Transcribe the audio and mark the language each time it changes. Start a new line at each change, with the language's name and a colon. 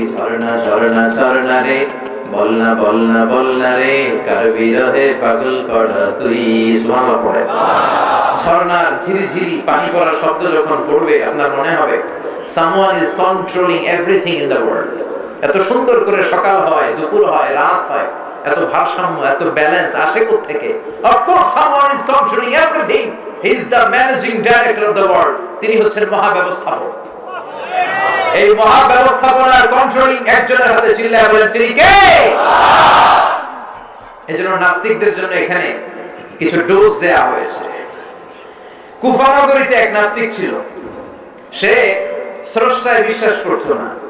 Bangla: ঝর্ণা ঝর্ণা ঝর্ণা রে, বলনা বলনা বলনা রে, কার বিরহে পাগল পড়া তুই। সুবহানাল্লাহ পড়ে। ঝর্ণার ঝিরি ঝিরি পানি পড়ার শব্দ যখন পড়বে আপনার মনে হবে
English: someone is controlling everything in the world.
Bangla: এত সুন্দর করে সকাল হয়, দুপুর হয়, রাত হয়, এত ভারসাম্য, এত ব্যালেন্স আসে কোথা থেকে?
English: Of course someone is controlling everything. He is the managing director of the world.
Bangla: তিনি হচ্ছেন মহাব্যবস্থাপক। এই মহাব্যবস্থাপনার কন্ট্রোলিং একজনের হাতে। চিল্লায় বলেন তিনি কে? আল্লাহ। এজন্য নাস্তিকদের জন্য এখানে কিছু ডোজ দেয়া হয়েছে। কুফা নগরীতে এক নাস্তিক ছিল, সে স্রষ্টায় বিশ্বাস করত না।